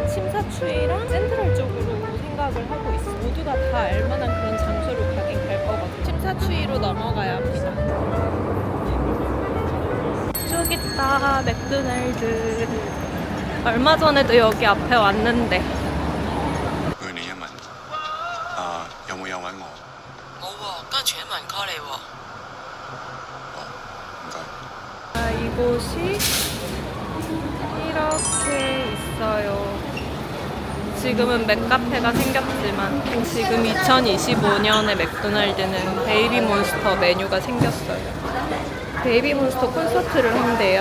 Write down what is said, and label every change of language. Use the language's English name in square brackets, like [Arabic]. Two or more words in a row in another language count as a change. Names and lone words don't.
[Korean] 심사추이랑 센트럴 쪽으로 생각을 하고 있어요. 모두가 다 알만한 그런 장소로 가긴 갈 거거든요. 심사추이로 넘어가야 합니다. 저기 있다, 맥도날드. 얼마 전에도 여기 앞에 왔는데. [Cantonese] 有冇有揾我？冇喎，家全民 call 你喎。唔該。 [Korean] 이곳이 이렇게 있어요. 지금은 맥카페가 생겼지만 지금 2025년에 맥도날드는 베이비몬스터 메뉴가 생겼어요. 베이비몬스터 콘서트를 한대요.